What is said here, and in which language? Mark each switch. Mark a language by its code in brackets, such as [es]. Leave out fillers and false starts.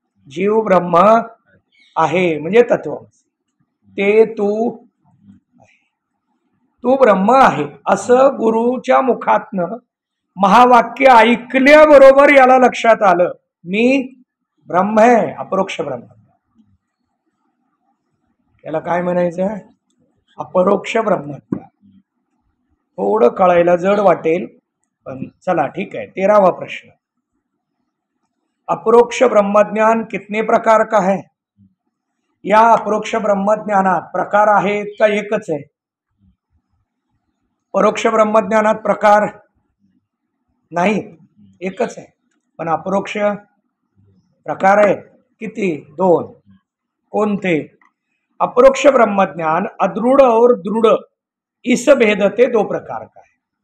[mr] जीव ब्रह्म आहे म्हणजे तत्व. ते तू आहे, तू ब्रह्म आहे असं गुरुच्या मुखातनं महावाक्य ऐकल्याबरोबर याला लक्षात आलं, मी ब्रह्म आहे, अपरोक्ष ब्रह्म. याला काय म्हणायचं? अपरोक्ष ब्रह्मज्ञान. थोडं कळायला जड वाटेल, पण चला ठीक आहे. 13वा प्रश्न. [hi] अपरोक्ष ब्रह्मज्ञान कितने प्रकार का है? [mr] या अपरोक्ष ब्रह्मज्ञानात प्रकार आहेत का एकच आहे? परोक्ष ब्रह्मज्ञानात प्रकार नाही, एकच आहे. पण अपरोक्ष प्रकार आहेत किती? दोन. कोणते? [hi] अपरोक्ष ब्रह्मज्ञान अदृढ़ और दृढ़ इस भेदते दो प्रकार का है.